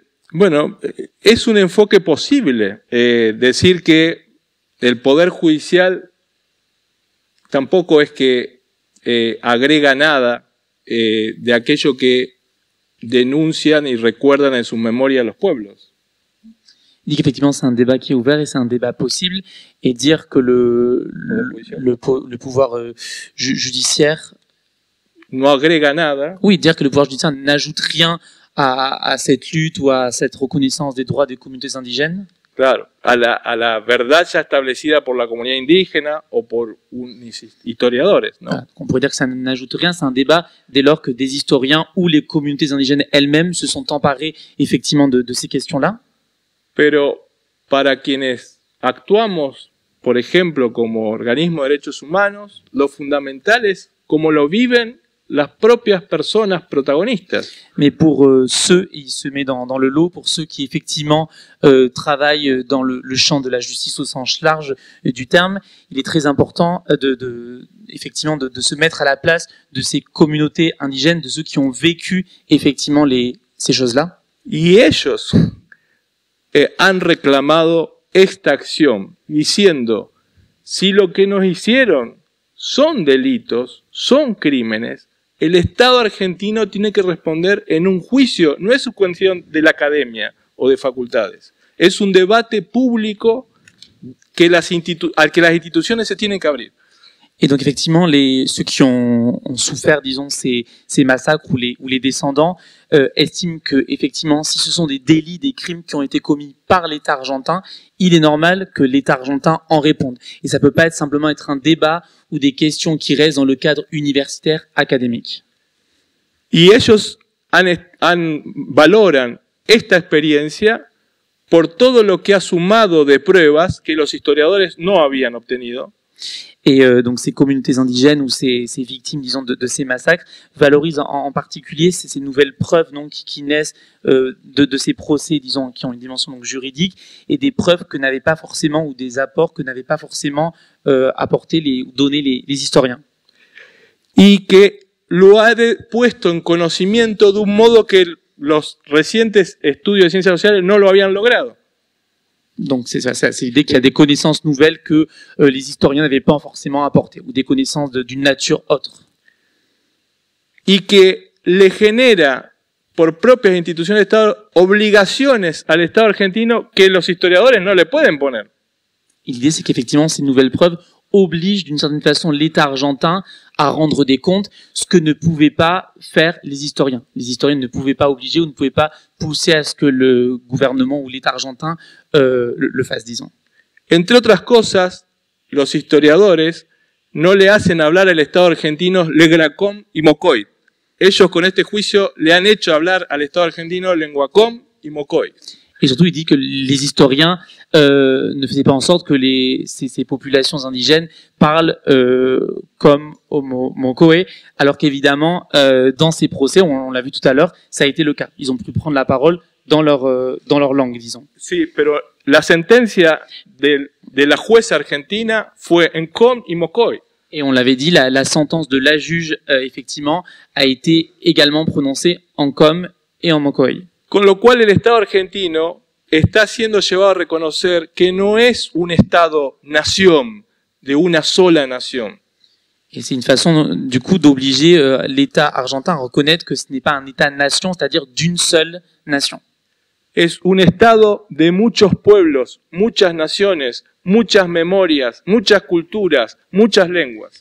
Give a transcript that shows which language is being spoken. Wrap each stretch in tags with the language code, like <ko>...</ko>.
<es>Bueno, es un enfoque posible. Decir que el Poder Judicial tampoco es que agrega nada de aquello que denuncian y recuerdan en sus memorias los pueblos.</es> <fr>Il dit qu'effectivement c'est un débat qui est ouvert et c'est un débat possible, et dire que le pouvoir judiciaire</fr> <es>no agrega nada.</es> <fr>Oui, dire que le pouvoir judiciaire n'ajoute rien à cette lutte ou à cette reconnaissance des droits des communautés indigènes.</fr> <es>Claro, a la verdad ya establecida por la comunidad indígena o por historiadores, ¿no?</es> <fr>Voilà, on pourrait dire que ça n'ajoute rien, c'est un débat dès lors que des historiens ou les communautés indigènes elles-mêmes se sont emparées effectivement de ces questions-là.</fr> <es>Pero para quienes actuamos, por ejemplo, como organismo de derechos humanos, lo fundamental es cómo lo viven las propias personas protagonistas.</es> <fr>Mais pour ceux, il se met dans le lot, pour ceux qui effectivement travaillent dans le champ de la justice au sens large du terme, il est très important effectivement de se mettre à la place de ces communautés indigènes, de ceux qui ont vécu effectivement ces choses-là.</fr> <es>Y ellos han reclamado esta acción, diciendo, si lo que nos hicieron son delitos, son crímenes, el Estado argentino tiene que responder en un juicio, no es su cuestión de la academia o de facultades, es un debate público al que las instituciones se tienen que abrir.</es> <fr>Et donc effectivement, ceux qui ont souffert, disons, ces massacres ou les descendants estiment que effectivement, si ce sont des délits, des crimes qui ont été commis par l'État argentin, il est normal que l'État argentin en réponde. Et ça peut pas simplement être un débat ou des questions qui restent dans le cadre universitaire académique.</fr> <es>Y ellos valoran esta experiencia por todo lo que ha sumado de pruebas que los historiadores no habían obtenido.</es> <fr>Et donc ces communautés indigènes ou ces victimes, disons, de ces massacres valorisent en particulier ces nouvelles preuves donc qui naissent de ces procès, disons, qui ont une dimension donc juridique, et des preuves que n'avaient pas forcément, ou des apports que n'avaient pas forcément apporté ou donné les historiens.</fr> <es>Y que lo ha puesto en conocimiento de un modo que los recientes estudios de ciencias sociales no lo habían logrado.</es> <fr>Donc c'est l'idée qu'il y a des connaissances nouvelles que les historiens n'avaient pas forcément apportées, ou des connaissances d'une nature autre.</fr> <es>Y que le genera por propias instituciones de Estado obligaciones al Estado argentino que los historiadores no le pueden poner.</es> <fr>Et l'idée, c'est qu'effectivement, ces nouvelles preuves obligent d'une certaine façon l'État argentin à rendre des comptes, ce que ne pouvaient pas faire les historiens. Les historiens ne pouvaient pas obliger ou ne pouvaient pas pousser à ce que le gouvernement ou l'État argentin le fasse, disons.</fr> <es>Entre otras cosas, los historiadores no le hacen hablar al Estado argentino Legracom y Mocoy. Ellos con este juicio le han hecho hablar al Estado argentino Lenguacom y Mocoy.</es> <fr>Et surtout, il dit que les historiens ne faisaient pas en sorte que ces populations indigènes parlent comme au Mocoé, alors qu'évidemment, dans ces procès, on l'a vu tout à l'heure, ça a été le cas. Ils ont pu prendre la parole dans leur langue, disons.</fr> <es>Sí, pero la sentencia de la jueza argentina fue en Com y Mocoy.</es> <fr>Et on l'avait dit, la sentence de la juge, effectivement, a été également prononcée en Com et en Mocoy.</fr> <es>Con lo cual el Estado argentino está siendo llevado a reconocer que no es un Estado-nación de una sola nación.</es> <fr>Et c'est une façon, du coup, d'obliger l'État argentin à reconnaître que ce n'est pas un État-nation, c'est-à-dire d'une seule nation.</fr> <es>Es un Estado de muchos pueblos, muchas naciones, muchas memorias, muchas culturas, muchas lenguas.</es>